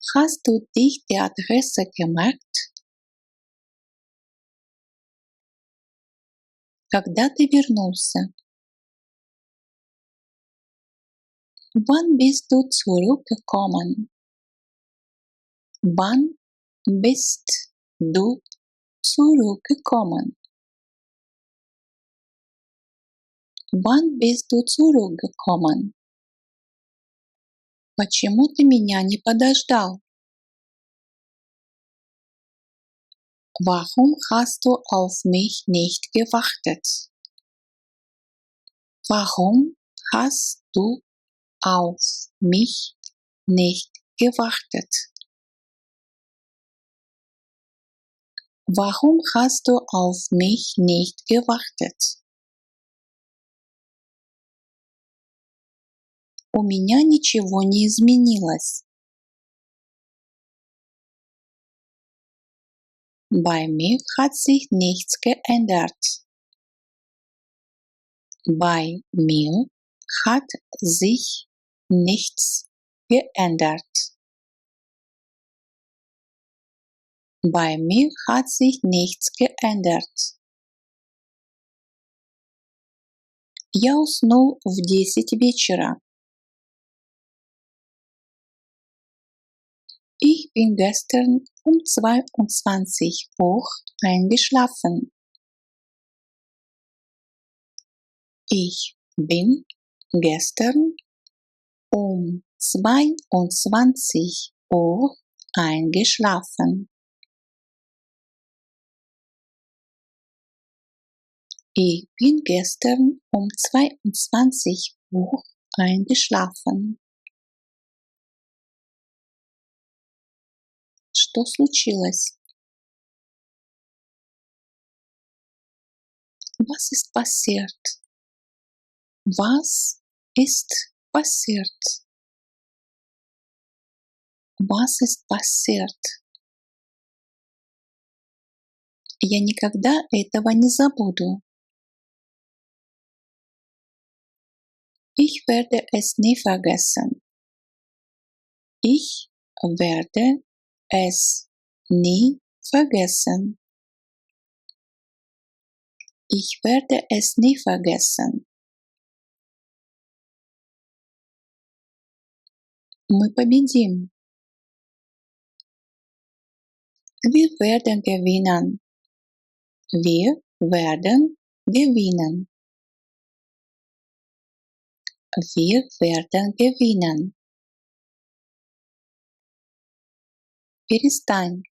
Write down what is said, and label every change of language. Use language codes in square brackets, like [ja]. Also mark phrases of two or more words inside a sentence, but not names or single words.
[de] Hast du dich die Adresse gemerkt? [ru] Когда ты вернулся? [de] Wann bist du zurückgekommen? Wann bist du zurückgekommen? Wann bist du zurückgekommen? [ru] Почему ты меня не подождал? [de] Warum hast du auf mich nicht gewartet? Warum hast du auf mich nicht gewartet? Warum hast du auf mich nicht gewartet? [ru] У меня ничего не изменилось. [de] Bei mir hat sich nichts geändert. Bei mir hat sich nichts geändert. Bei mir hat sich nichts geändert. [ru] Я уснул в 10 вечера. [de] Ich bin gestern um 22 Uhr eingeschlafen. Ich bin gestern um 22 Uhr eingeschlafen. Ich bin gestern um 22 Uhr eingeschlafen. [ru] Что случилось? [de] Was ist passiert? Was ist passiert? Was ist passiert? [ru] Я никогда этого не забуду. [de] Ich werde es nie vergessen. Ich werde es nie vergessen. Ich werde es nie vergessen. [ru] Мы победим. [de] Wir werden gewinnen. Wir werden gewinnen. Wir werden gewinnen. [ru] Перестань.